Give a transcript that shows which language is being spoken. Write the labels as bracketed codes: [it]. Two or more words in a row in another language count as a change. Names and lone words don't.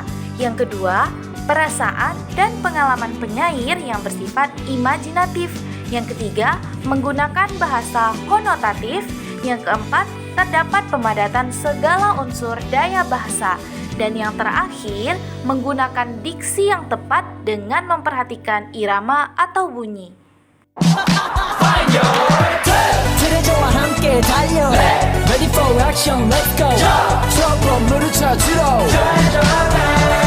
[id] Yang kedua, perasaan dan pengalaman penyair yang bersifat imajinatif. Yang ketiga, menggunakan bahasa konotatif. Yang keempat, terdapat pemadatan segala unsur daya bahasa. Dan yang terakhir, menggunakan diksi yang tepat dengan memperhatikan irama atau bunyi. [ko] 트레저와 함께 달려 [en] Ready for action, let's go [ko] 트럭으로 물을 찾으러